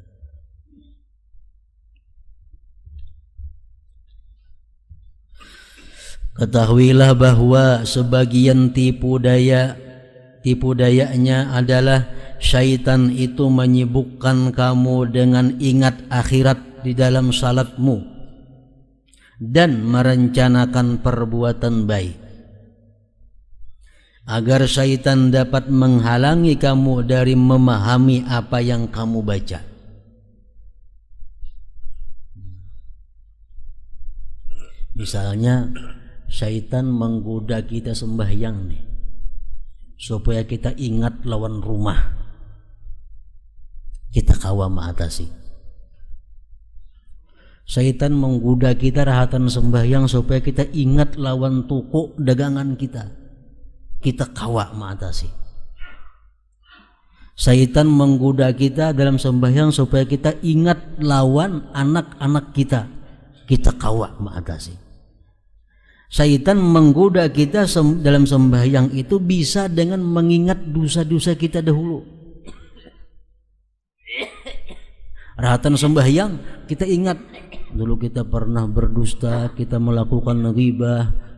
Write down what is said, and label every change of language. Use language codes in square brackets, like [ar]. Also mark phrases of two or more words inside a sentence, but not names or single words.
[id] Ketahuilah bahwa sebagian tipu dayanya adalah syaitan itu menyibukkan kamu dengan ingat akhirat di dalam salatmu dan merencanakan perbuatan baik, agar syaitan dapat menghalangi kamu dari memahami apa yang kamu baca. [bjn] Misalnya syaitan menggoda kita sembahyang nih, supaya kita ingat lawan rumah, kita kawa mengatasi. Syaitan menggoda kita rahatan sembahyang supaya kita ingat lawan toko dagangan kita kawa mengatasi. Syaitan menggoda kita dalam sembahyang supaya kita ingat lawan anak-anak kita. Kita kawak mengatasi. [id] Syaitan menggoda kita dalam sembahyang itu bisa dengan mengingat dosa-dosa kita dahulu. [bjn] Rahatan sembahyang kita ingat dulu kita pernah berdusta, kita melakukan ghibah.